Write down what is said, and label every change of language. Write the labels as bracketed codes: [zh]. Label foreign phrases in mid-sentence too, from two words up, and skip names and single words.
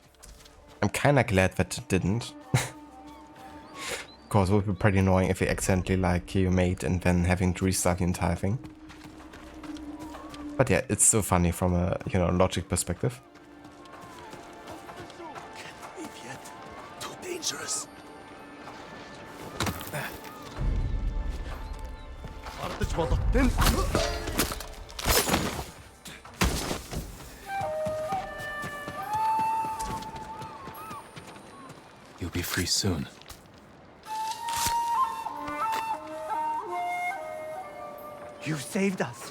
[en] I'm kinda glad that it didn't. Because it would be pretty annoying if you accidentally like kill your mate and then having to restart the entire thing. But yeah, it's so funny from a, you know, logic perspective. Can't leave yet. Too dangerous. Ардаж болот энэ. You'll be free soon. You saved us.